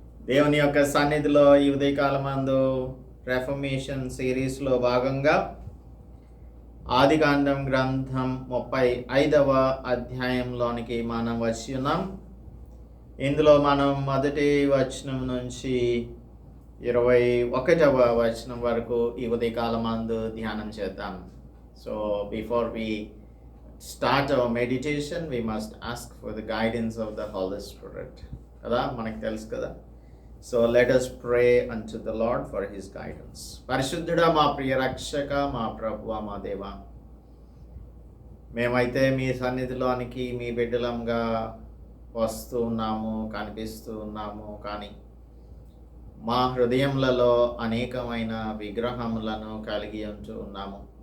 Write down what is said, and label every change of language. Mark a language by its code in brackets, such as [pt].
[te] దేవుని యొక్క సన్నిధిలో ఈ ఉదయకాలమందు రెఫర్మేషన్ సిరీస్లో భాగంగా ఆదికాండం గ్రంథం 35వ అధ్యాయంలోనికి మనం వచ్చి ఉన్నాం. ఇందులో మనం మొదటి వచనం నుంచి 21వ వచనం వరకు ఈ ఉదయకాలమందు ధ్యానం చేద్దాం. [en] So before we start our meditation, we must ask for the guidance of the Holy Spirit. [te] కదా, మనకు తెలుసు కదా. [en] So let us pray unto the Lord for his guidance. [te] పరిశుద్ధుడా, మా ప్రియ రక్షక, మా ప్రభువా, మా దేవా, మేమైతే మీ సన్నిధిలోనికి మీ బిడ్డలంగా వస్తూ ఉన్నాము, కనిపిస్తూ ఉన్నాము. కానీ మా హృదయములలో అనేకమైన విగ్రహములను కలిగి ఉంటూ ఉన్నాము.